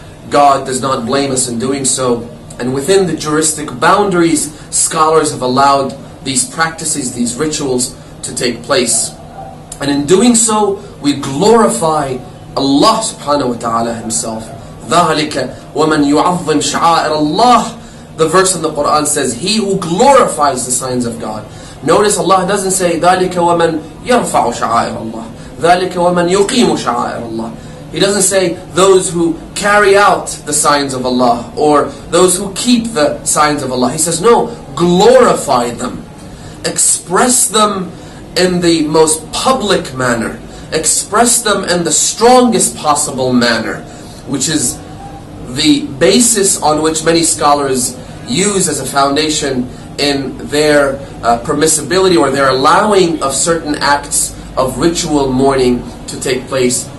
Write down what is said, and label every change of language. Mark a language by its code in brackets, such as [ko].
[en] God does not blame us in doing so. And within the juristic boundaries, scholars have allowed these practices, these rituals to take place. And in doing so, we glorify Allah subhanahu wa ta'ala himself. [ar] ذَلِكَ وَمَنْ يُعَظِّمْ شَعَائِرَ اللَّهِ. [en] The verse in the Quran says, he who glorifies the signs of God. Notice Allah doesn't say, [ar] ذَلِكَ وَمَنْ يَرْفَعُ شَعَائِرَ اللَّهِ ذَلِكَ وَمَنْ يُقِيمُ شَعَائِرَ اللَّهِ. [en] He doesn't say those who carry out the signs of Allah, or those who keep the signs of Allah. He says, no, glorify them. Express them in the most public manner. Express them in the strongest possible manner, which is the basis on which many scholars use as a foundation in their permissibility or their allowing of certain acts of ritual mourning to take place.